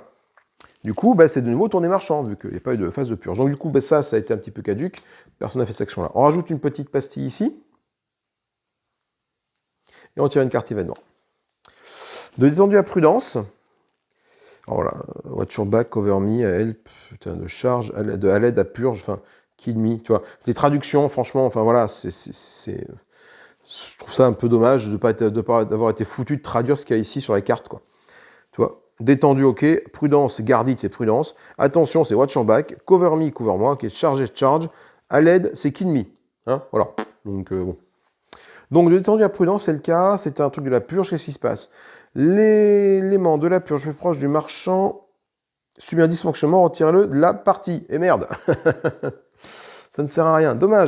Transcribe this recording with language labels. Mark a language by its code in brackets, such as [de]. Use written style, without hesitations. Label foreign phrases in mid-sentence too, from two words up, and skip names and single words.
[fr] Du coup, c'est de nouveau tourner marchand, vu qu'il n'y a pas eu de phase de purge. Donc du coup, ça a été un petit peu caduque. Personne n'a fait cette action-là. On rajoute une petite pastille ici. Et on tire une carte événement. De détendu à prudence. Alors voilà, [en] watch your back, cover me, help, [fr] putain, de charge, de à l'aide à purge, enfin, [en] kill me, [fr] tu vois. Les traductions, franchement, enfin voilà, je trouve ça un peu dommage de ne pas avoir été foutu de traduire ce qu'il y a ici sur la carte, quoi. Tu vois. Détendu, ok. Prudence, [en] guard it, [fr] c'est prudence. Attention, c'est [en] watch your back. Cover me, [fr] couvre-moi. Ok, charge, charge. À l'aide, c'est [en] kill me. [fr] Hein, voilà. Donc, bon. Donc, détendu à prudence, c'est le cas. C'est un truc de la purge. Qu'est-ce qui se passe? L'élément de la purge plus proche du marchand subit un dysfonctionnement. Retirez-le de la partie. Et merde. Ça ne sert à rien. Dommage.